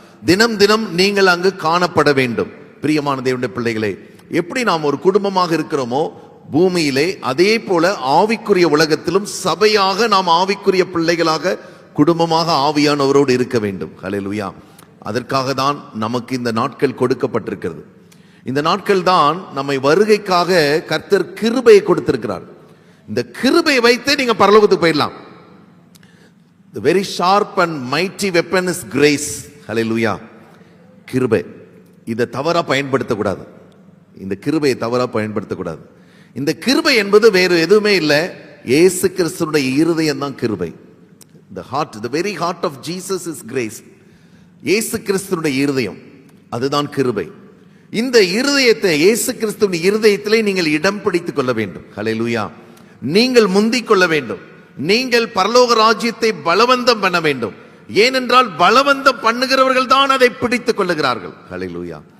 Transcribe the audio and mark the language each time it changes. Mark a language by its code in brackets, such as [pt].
[ta] தினம் தினம் நீங்கள் அங்கு காணப்பட வேண்டும். பிரியமான தேவனுடைய பிள்ளைகளே, எப்படி நாம் ஒரு குடும்பமாக இருக்கிறோமோ பூமியிலே, அதே போல ஆவிக்குரிய உலகத்திலும் சபையாக நாம் ஆவிக்குரிய பிள்ளைகளாக குடும்பமாக ஆவியானவரோடு இருக்க வேண்டும். ஹல்லேலூயா. அதற்காக தான் நமக்கு இந்த நாட்கள் கொடுக்கப்பட்டிருக்கிறது. இந்த நாட்கள் தான் நம்மை வருகைக்காக கர்த்தர் கிருபையை கொடுத்திருக்கிறார். இந்த கிருபையை வைத்து நீங்க பரலோகத்துக்கு போயிடலாம். [en] The very sharp and mighty weapon is grace. [ta] Hallelujah. கிருபை. இதை தவறா பயன்படுத்தக்கூடாது. இந்த கிருபையை தவறா பயன்படுத்தக்கூடாது. இந்த கிருபை என்பது வேறு எதுவுமே இல்லை, இயேசு கிறிஸ்துவினுடைய இருதயம் தான் கிருபை. [en] The heart, the very heart of Jesus is grace. [ta] இயேசு கிறிஸ்துவினுடைய இருதயம் அதுதான் கிருபை. இந்த இருதயத்தை, இயேசு கிறிஸ்துவின் இருதயத்திலே நீங்கள் இடம் பிடித்துக் கொள்ள வேண்டும். ஹல்லேலூயா. நீங்கள் முந்திக் கொள்ள வேண்டும். நீங்கள் பரலோக ராஜ்யத்தை பலவந்தம் பண்ண வேண்டும். ஏனென்றால் பலவந்தம் பண்ணுகிறவர்கள் தான் அதை பிடித்துக் கொள்ளுகிறார்கள். ஹல்லேலூயா.